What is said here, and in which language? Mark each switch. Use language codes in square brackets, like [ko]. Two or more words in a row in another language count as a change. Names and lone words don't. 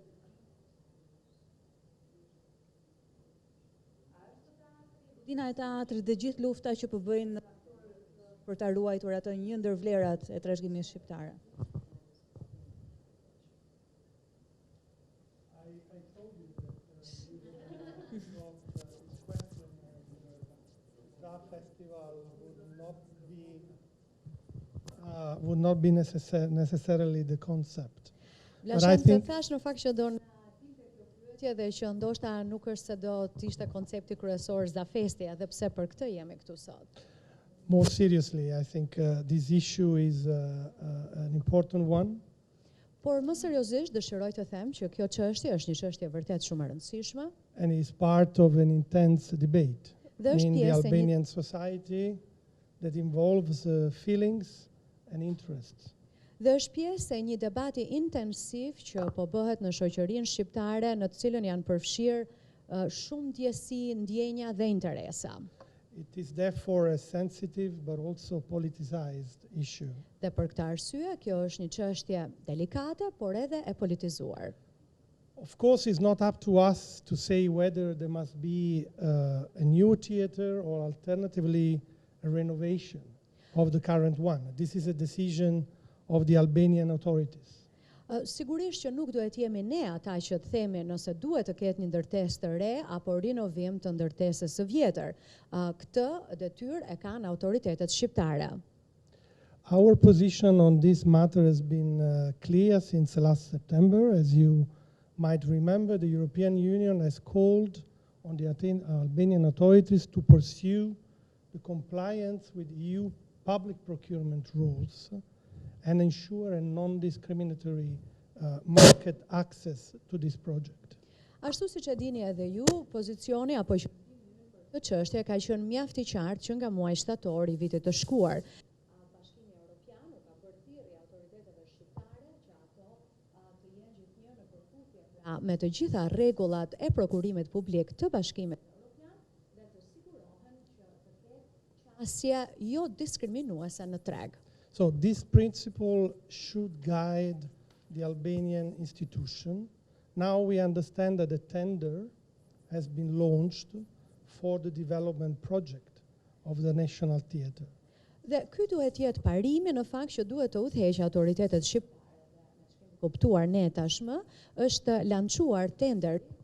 [sq] Dina e teatrit dhe gjithë lufta që po bëjnë për ta ruajtur atë një ndër vlerat e trashëgimisë shqiptare. [en] Would not be necessarily the concept. [sq] Vlashenti thash në fakt që do në pyetje dhe që ndoshta nuk është se do të ishte koncepti kryesor Zafesti, edhe pse për këtë jemi këtu sot. [en] More seriously, I think this issue is an important one. [sq] Por më seriozisht dëshiroj të them që kjo çështje është një çështje vërtet shumë e rëndësishme. [en] And is part of an intense debate in the Albanian society that involves feelings and interests. [sq] Dhe është pjesë e një debati intensiv që po bëhet në shoqërinë shqiptare, në të cilën janë përfshirë shumë ndjesi, ndjenja dhe interesa. [en] It is therefore a sensitive but also politicized issue. [sq] Dhe për këtë arsye, kjo është një çështje delikate, por edhe e politizuar. [en] Of course, it's not up to us to say whether there must be a new theater or alternatively a renovation of the current one. This is a decision of the Albanian authorities. [sq] Sigurisht që nuk duhet jemi ne ata që të themi nëse duhet të ketë një ndërtesë të re apo rinovim të ndërtesës së vjetër. Këtë detyrë e kanë autoritetet shqiptare. [en] Our position on this matter has been clear since last September. As you might remember, the European Union has called on the Albanian authorities to pursue the compliance with EU public procurement rules and ensure a non-discriminatory market access to this project. [sq] Ashtu siç e dini edhe ju, pozicioni apo këtë çështje ka qenë mjaft i qartë që nga muaji shtator i vitit të shkuar. Bashkimi Evropian u ka bërë thirrje autoriteteve shqiptare që ato të jenë gjithnjë në përputhje me të gjitha rregullat e prokurimit publik të Bashkimit Evropian dhe të sigurohen që të ketë qasje jo diskriminuese në treg. [en] So this principle should guide the Albanian institution. Now we understand that a tender has been launched for the development project of the National Theatre. [sq] Dhe ky duhet jetë parimi në fakt që duhet të udhëheqë autoritetet shqiptare dhe kuptuar ne tashmë është lançuar tender.